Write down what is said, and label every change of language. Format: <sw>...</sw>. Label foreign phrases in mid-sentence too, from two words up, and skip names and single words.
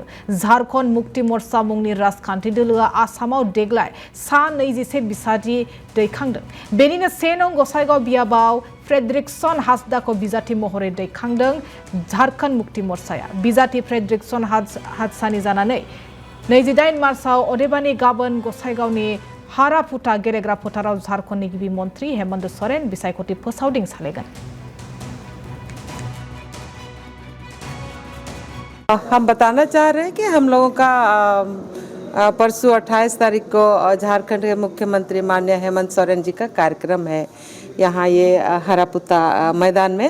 <brx>झारखंड मुक्ति मोर्चा मुंनि राजखान्थि दोलोआ आसामाव देग्लाय सा 21 बिसाथि दैखांदों बेनिनो 1 नं गसाइगाव बियाबाव फ्रेडरिकसन हासदाखौ बिजाथि महरै दैखांदों झारखंड मुक्ति मोर्चाया बिजाथि फ्रेडरिकसन हादसानि जानानै 28 मार्चआव अदेबानि गाबोन गसाइगावनि हारापुता गेलेग्रा फोथाराव झारखंडनि गिबि मन्त्री हेमंत सोरेन बिसायख'थि फोसावदिं सालायगोन।</brx> <hi>हम बताना चाह रहे हैं कि हम लोगों का परसों 28 तारीख को झारखंड के मुख्यमंत्री माननीय हेमंत सोरेन जी का कार्यक्रम है यहाँ ये हरापुता मैदान में।</hi>